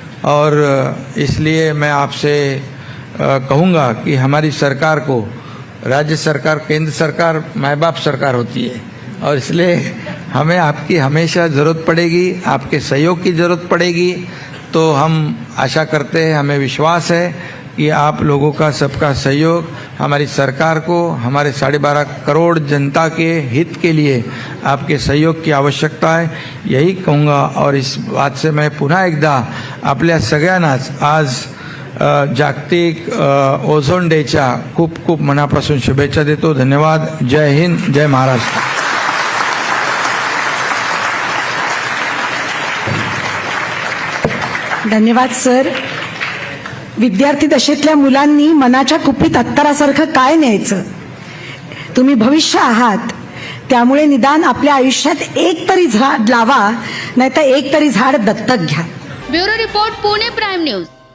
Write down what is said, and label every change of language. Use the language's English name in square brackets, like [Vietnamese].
[Hindi] और इसलिए मैं आपसे कहूँगा कि हमारी सरकार को, राज्य सरकार, केंद्र सरकार माँ बाप सरकार होती है, और इसलिए हमें आपकी हमेशा ज़रूरत पड़ेगी, आपके सहयोग की ज़रूरत पड़ेगी। तो हम आशा करते हैं, हमें विश्वास है कि आप लोगों का सबका सहयोग हमारी सरकार को, हमारे 12.5 करोड़ जनता के हित के लिए आपके सहयोग की आवश्यकता है, यही कहूँगा। [Marathi] और इस बात से मैं पुन्हा एकदा आपल्या सगळ्यांनाच आज जागतिक ओझोन डेच्या खूप खूप मनापासून शुभेच्छा देतो। धन्यवाद। जय हिंद, जय महाराष्ट्र। धन्यवाद सर। विद्यार्थी दशेतल्या मुलांनी मनाच्या कुपीत अत्तरासारखं काय न्यायचं? तुम्ही भविष्य आहात, त्यामुळे निदान आपल्या आयुष्यात एक तरी झाड लावा, नाहीतर एक तरी झाड दत्तक घ्या। Bureau report, Pune prime news.